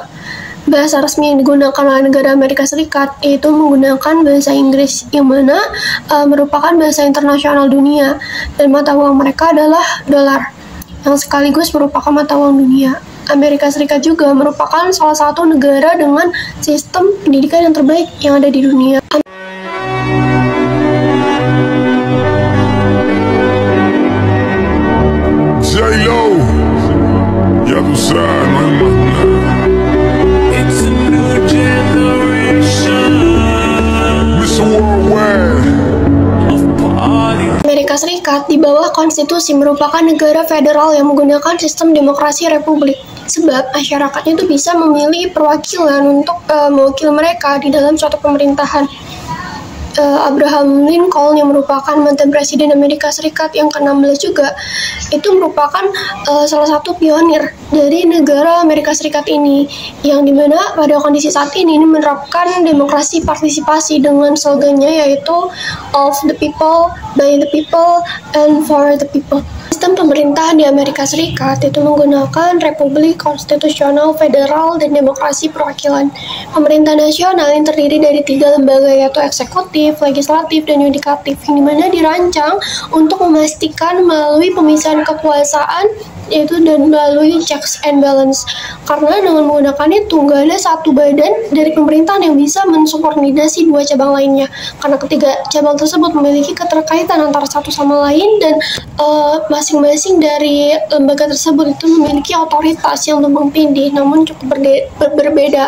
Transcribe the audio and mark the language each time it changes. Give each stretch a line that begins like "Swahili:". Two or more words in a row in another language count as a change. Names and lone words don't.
Indonesian: Bahasa resmi yang digunakan oleh negara Amerika Serikat yaitu menggunakan bahasa Inggris, yang mana merupakan bahasa internasional dunia, dan mata uang mereka adalah dolar, yang sekaligus merupakan mata uang dunia. Amerika Serikat juga merupakan salah satu negara dengan sistem pendidikan yang terbaik yang ada di dunia.
Spanish: J-Lo, ya tú sabes, no hay más nada.
Indonesian: Amerika Serikat di bawah konstitusi merupakan negara federal yang menggunakan sistem demokrasi republik, sebab masyarakatnya itu bisa memilih perwakilan untuk mewakili mereka di dalam suatu pemerintahan. Abraham Lincoln yang merupakan mantan presiden Amerika Serikat yang ke-16 juga, itu merupakan salah satu pionir dari negara Amerika Serikat ini, yang dimana pada kondisi saat ini menerapkan demokrasi partisipasi dengan slogannya yaitu
English: of the people, by the people, and for the people.
Indonesian: Sistem pemerintahan di Amerika Serikat itu menggunakan Republik Konstitusional Federal dan demokrasi perwakilan. Pemerintah nasional yang terdiri dari 3 lembaga yaitu eksekutif, legislatif, dan yudikatif, yang dimana dirancang untuk memastikan melalui pemisahan kekuasaan yaitu dan melalui
English: checks and balance.
Indonesian: Karena dengan menggunakan itu nggak ada satu badan dari pemerintahan yang bisa mensubordinasi 2 cabang lainnya, karena ketiga cabang tersebut memiliki keterkaitan antara satu sama lain, dan masing-masing dari lembaga tersebut itu memiliki otoritas yang tumpang tindih namun cukup berbeda.